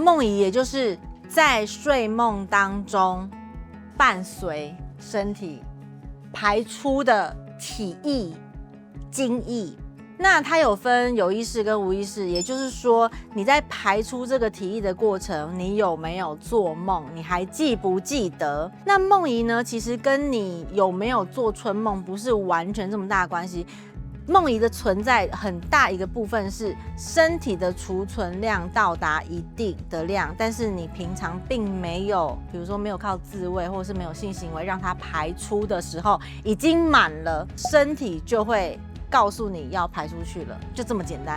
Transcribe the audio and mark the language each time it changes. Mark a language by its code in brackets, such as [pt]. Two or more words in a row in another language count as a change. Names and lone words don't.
[zh] 夢遺也就是在睡夢當中伴隨身體排出的體液、精液。那它有分有意識跟無意識，也就是說你在排出這個體液的過程，你有沒有做夢？你還記不記得？那夢遺呢，其實跟你有沒有做春夢不是完全這麼大的關係。夢遺的存在很大一個部分是身體的儲存量到達一定的量，但是你平常並沒有，比如說沒有靠自慰或者是沒有性行為讓它排出的時候，已經滿了，身體就會告訴你要排出去了，就這麼簡單。